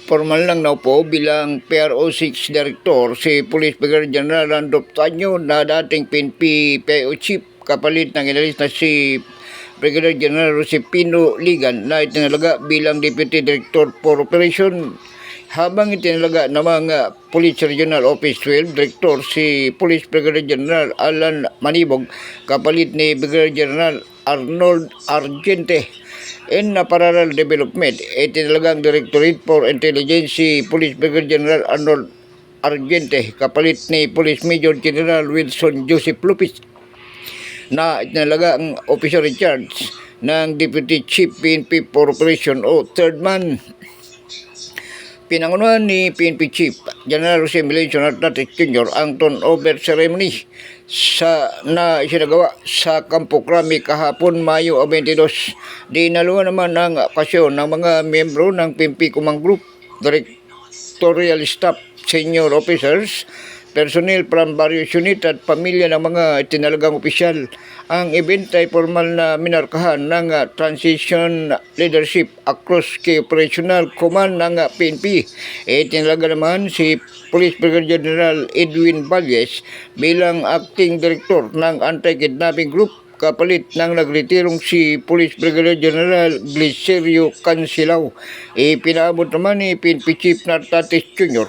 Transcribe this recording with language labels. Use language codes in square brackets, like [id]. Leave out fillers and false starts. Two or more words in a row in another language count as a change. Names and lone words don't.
[tl] Formal lang naupo bilang PRO6 Director si Police Brigadier General Randolph Tanyo na dating PNP PIO Chief, kapalit ng inalis na si Brigadier General Josepino Ligan na itinalaga bilang [en] Deputy Director for Operation, [tl] habang itinalaga ng mga Police Regional Office 12 Director si Police Brigadier General Alan Manibog, kapalit ni Brigadier General Arnold Argente. [en] In parallel development, [tl] itinalagang [en] Directorate for Intelligence [tl] si Police Brigadier General Arnold Argente, kapalit ni Police Major General Wilson Joseph Lopez, na itinalaga ang [en] officer in charge [tl] ng [en] Deputy Chief PNP for Operation [tl] o [en] Third Man. [tl] Pinangunahan ni PNP Chief General Jose Melencio Nartates Jr. ang [en] turnover ceremony [tl] na isinagawa sa Campo Crame kahapon Mayo 22. Dinaluhan naman ang okasyon ng mga miyembro ng PNP [en] Command Group, Directorial Staff, Senior Officers, personnel from various unit [tl] at pamilya ng mga itinalagang opisyal. Ang event ay formal na minarkahan ng [en] transition leadership across key operational command [tl] ng PNP. Itinalaga naman si Police Brigadier General Edwin Valles bilang [en] acting director [tl] ng [en] anti-kidnapping group, [tl] kapalit ng nagretirong si Police Brigadier General Glicerio Cansilao. Ipinaabot naman ni PNP Chief Nartates Jr.